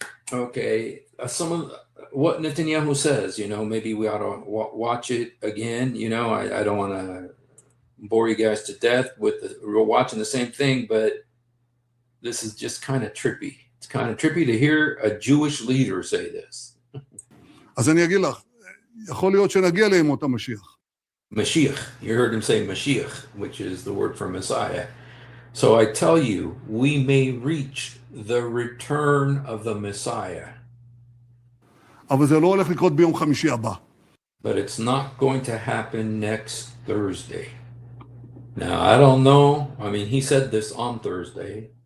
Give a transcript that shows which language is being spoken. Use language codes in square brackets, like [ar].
[en] Okay, some of what Netanyahu says, maybe we ought to watch it again. I don't want to bore you guys to death we're watching the same thing, but this is just kind of trippy. It's kind of trippy to hear a Jewish leader say this. [he] אז אני אגיד לך, יכול להיות שנגיע לימות המשיח. [en] Mashiach, you heard him say Mashiach, which is the word for Messiah. So I tell you, we may reach the return of the Messiah. [he] אבל זה לא הולך לקרות ביום חמישי הבא. [en] But it's not going to happen next Thursday. Now, I don't know. I mean, he said this on Thursday.